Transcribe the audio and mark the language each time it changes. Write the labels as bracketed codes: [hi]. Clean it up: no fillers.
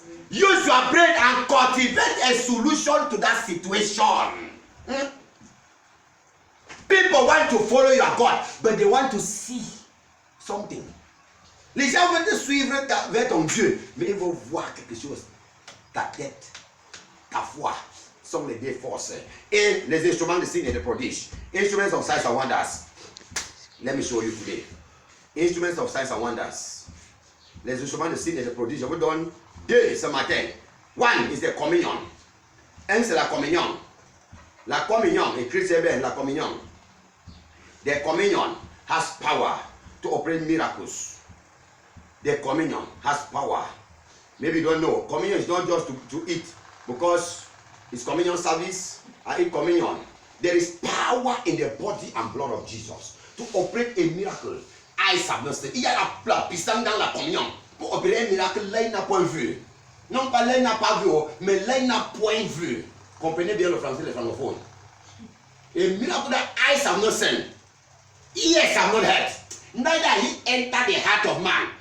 [en] Use your brain and cultivate a solution to that situation. People want to follow your God, but they want to see something. [fr] Les gens veulent te suivre vers ton Dieu, mais ils vont voir quelque chose. Ta tête, ta foi sont les deux forces. Et les instruments de signes et de prodiges. [en] Instruments of signs and wonders. Let me show you today. Instruments of signs and wonders. [fr] Les instruments de signes et de prodiges. Je vous donne deux ce matin. [en] One is the communion. [fr] Un, c'est la communion. La communion, écrit c'est bien, la communion. [en] The communion has power to operate miracles. The communion has power. Maybe you don't know. Communion is not just to eat, because it's communion service. I eat communion. There is power in the body and blood of Jesus to operate a miracle. I submit. [fr] Il y a la puissance dans la communion pour opérer un miracle. L'œil n'a point vu. Non pas l'œil n'a pas vu, mais l'œil n'a point vu. Comprenez bien le français, les francophones. [en] A miracle that eyes have not seen, ears have not heard, neither he entered the heart of man.